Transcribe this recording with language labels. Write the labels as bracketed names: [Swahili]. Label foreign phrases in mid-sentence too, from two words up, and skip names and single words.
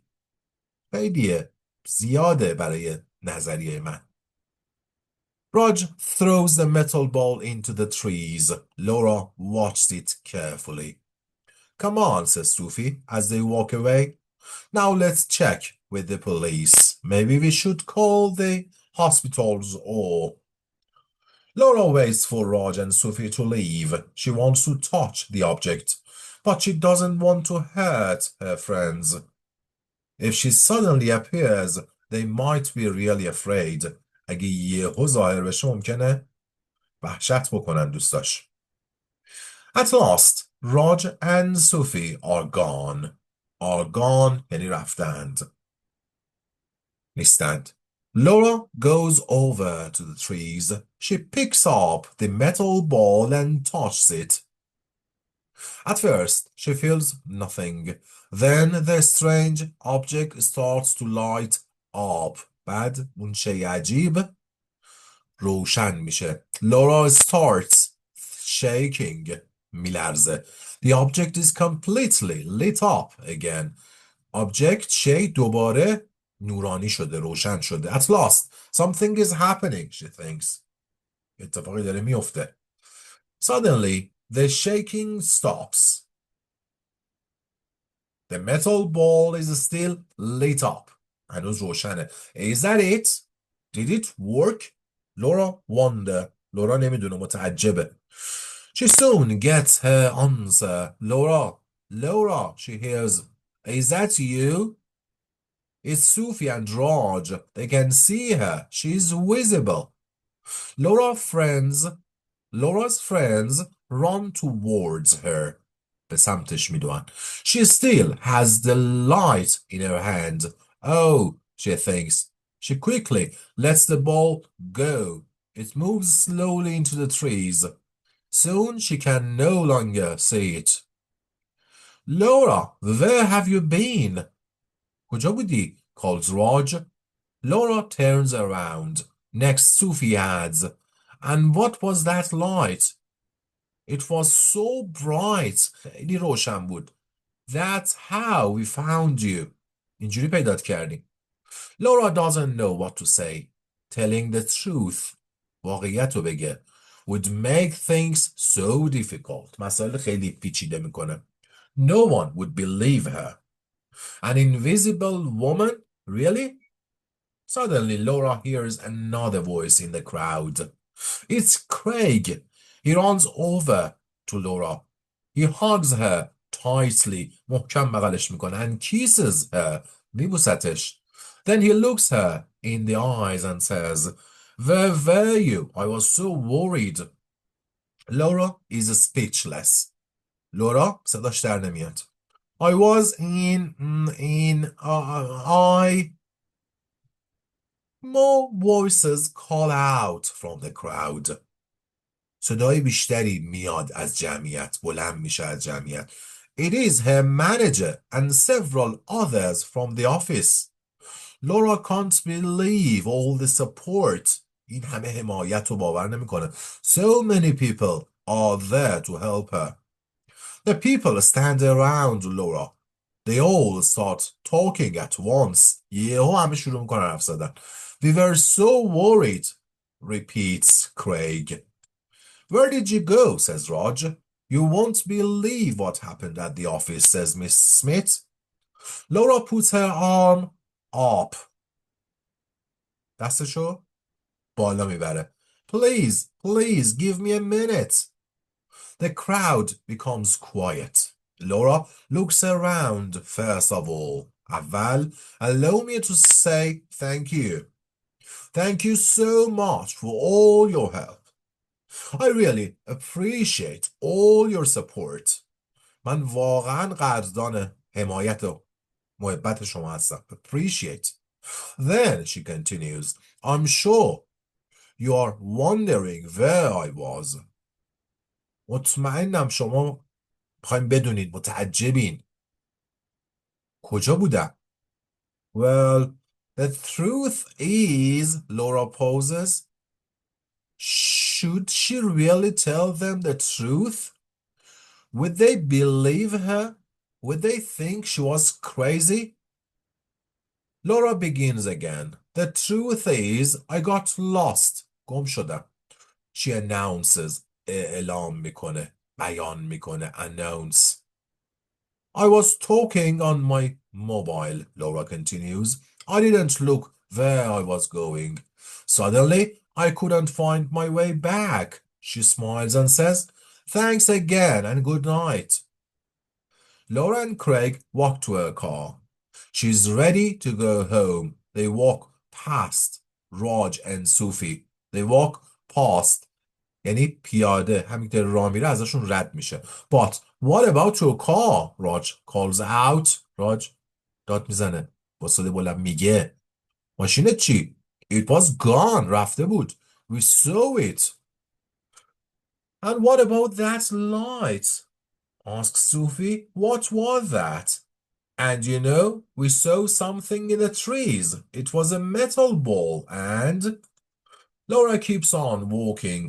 [Persian] خیلی زیاده برای نظریه من. [English] Raj throws the metal ball into the trees. Laura watched it carefully. Come on, says Sophie as they walk away. Now let's check with the police. Maybe we should call the hospitals or... Laura waits for Raj and Sophie to leave. She wants to touch the object, but she doesn't want to hurt her friends. If she suddenly appears, they might be really afraid. [Persian] اگه یهو ظاهر بشه ممکنه وحشت بکنن دوستاش. [English] At last, Raj and Sophie are gone. Are gone [Persian] یعنی رفتند. نیستند. [English] Laura goes over to the trees. She picks up the metal ball and touches it. At first, she feels nothing. Then the strange object starts to light up. [Persian] بعد اون شیء عجیب روشن میشه. [English] Laura starts shaking. میلرزه. The object is completely lit up again. [Persian] Object شیء دوباره نورانی شده. روشن شده. [English] At last, something is happening, she thinks. [Persian] اتفاقی داره میفته. [English] Suddenly, the shaking stops. The metal ball is still lit up. [Persian] هنوز روشنه. [English] Is that it? Did it work? [Persian] Laura wonder. Laura نمیدونه متعجبه. [English] She soon gets her answer. Laura, she hears. Is that you? It's Sophie and Raj. They can see her. She's visible. Laura's friends run towards her. [Persian] به سمتش میدوان. [English] She still has the light in her hand. Oh, she thinks. She quickly lets the ball go. It moves slowly into the trees. Soon she can no longer see it. Laura, where have you been? [Persian] کجا بودی? [English] calls Raj. Laura turns around. Next, Sophie adds, and what was that light? It was so bright. [Persian] خیلی روشن بود. [English] That's how we found you. [Persian] اینجوری پیدات کردیم. [English] Laura doesn't know what to say. Telling the truth. [Persian] واقعیت رو بگه. [English] Would make things so difficult. [Persian] مسائل خیلی پیچیده میکنه. [English] No one would believe her. An invisible woman? Really? Suddenly, Laura hears another voice in the crowd. It's Craig. He runs over to Laura. He hugs her tightly. [Persian] محکم بغلش میکنه [English] and kisses her. [Persian] میبوستش. [English] Then he looks her in the eyes and says, where were you? I was so worried. Laura is speechless. [Persian] Laura صداش در نمیاد. [English] I was I... More voices call out from the crowd. [Persian] صدای بیشتری میاد از جمعیت. بلند میشه از جمعیت. [English] It is her manager and several others from the office. Laura can't believe all the support. [Persian] این همه حمایت رو باور نمیکنه. [English] So many people are there to help her. The people stand around Laura. They all start talking at once. [Persian] یهو همه شروع میکنن حرف زدن. [English] We were so worried, repeats Craig. Where did you go? Says Raj. You won't believe what happened at the office, says Miss Smith. Laura puts her arm up. [Persian] دستشو بالا میبره. [English] Please, give me a minute. The crowd becomes quiet. Laura looks around first of all. اول, allow me to say thank you. Thank you so much for all your help. I really appreciate all your support. [Persian] من واقعا قدردان حمایت و محبت شما هستم. [English] Appreciate. Then she continues, I'm sure you are wondering where I was. [Persian] مطمئنم شما میخوایم بدونید متعجبین کجا بودم. [English] Well, the truth is, Laura poses. Should she really tell them the truth? Would they believe her? Would they think she was crazy? Laura begins again. The truth is, I got lost. [Persian] گم شدم. [English] She announces. [Persian] اعلام میکنه. بیان میکنه. [English] Announce. I was talking on my mobile, Laura continues. I didn't look where I was going. Suddenly, I couldn't find my way back. She smiles and says, thanks again and good night. Laura and Craig walk to her car. She's ready to go home. They walk past Raj and Sufi. They walk past. [Persian] یعنی پیاده همینطور راه میره ازشون رد میشه. [English] But what about your car? Raj calls out. [Persian] Raj داد میزنه. با صدای بلند میگه. ماشینت چی؟ [English] It was gone. [Persian] رفته بود. [English] We saw it. And what about that light? Asks Sufi. What was that? And you know, we saw something in the trees. It was a metal ball and... Laura keeps on walking.